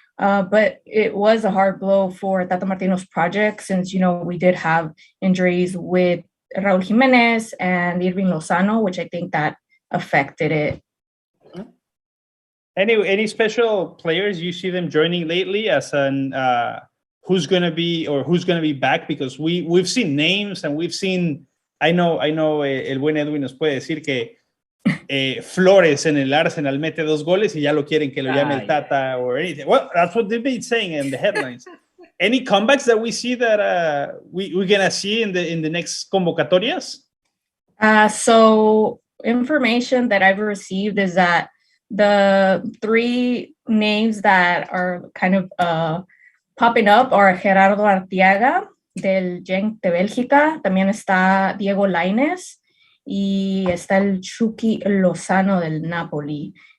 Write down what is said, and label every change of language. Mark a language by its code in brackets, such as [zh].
[en] But it was a hard blow for Tata Martino's project since, we did have injuries with Raul Jimenez and Irving Lozano, which I think that affected it. Any special players you see them joining lately as an who's gonna be back? Because we've seen names and we've seen. I know. [es] El buen Edwin nos puede decir que Flores en el Arsenal mete 2 goles y ya lo quieren que lo llame el Tata [en] or anything. Well, that's what they've been saying in the headlines. Any comebacks that we see that we're gonna see in the next convocatorias? So information that I've received is that the 3 names that are kind of popping up are Gerardo Arteaga del Genk de Bélgica, [es] también está Diego Lainez y está el Chucky Lozano del Napoli.